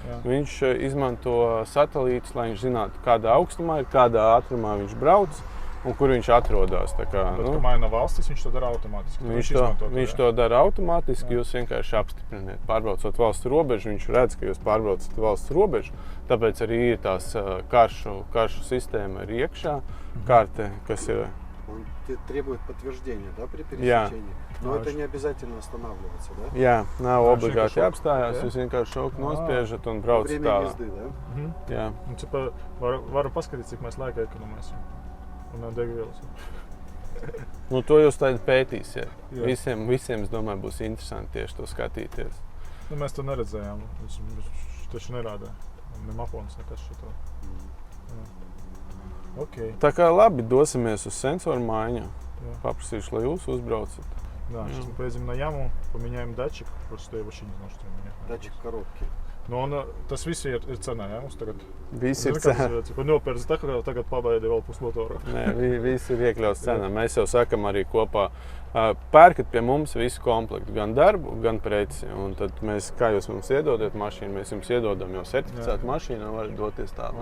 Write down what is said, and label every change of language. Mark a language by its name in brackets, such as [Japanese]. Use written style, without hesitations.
[Latvian] Viņš izmanto satelītus, lai viņš zinātu, kādā augstumā ir, kādā ātrumā viņš brauc un kur viņš atrodas. Bet, ka maina valstis, viņš to dara automātiski. Viņš to dara automātiski, jūs vienkārši apstipriniet. Pārbraucot valsts robežu, viņš redz, ka jūs pārbraucat valsts robežu, tāpēc arī ir tās karšu sistēma ir iekšā, карты, kas ir. [Russian] Он требует подтверждения, да, при пересечении? Но это не обязательно останавливаться, да? [Latvian] Jā, nav obligāti jāapstājās, jūs vienkārši šoku nospiežat un braucat tālāk. [Russian] Время езды, да? [Latvian] Jā. Un, varu paskatīt, cik mēs laika ekonomēsim. Un degvielas. To jūs tagad pētīsiet. Visiem, es domāju, būs interesanti tieši to skatīties. Mēs to neredzējām. Viņš taču nerādā. Ne mapons, nekas šito. [English] Okay. [Latvian] Tā kā labi, dosimies uz sensoru maiņu. Paprasīšu, lai jūs uzbraucat. [Russian] Да, сейчас мы поедем на яму, поменяем датчик. Просто я вообще не знал, что у меня. Датчик коробки. [Latvian] Tas viss ir cenā, jā, mums tagad. Viss ir Zini, cenā. Ko nopērts tahogrāfu, tagad pabaidi vēl pusmotoru. Nē, viss ir iekļauts cenā. Mēs jau sakam arī kopā, pērkat pie mums visu komplektu, gan darbu, gan preci. Un tad mēs, kā jūs mums iedodat mašīnu, mēs jums iedodam jau certificētu mašīnu un varat doties tālāk.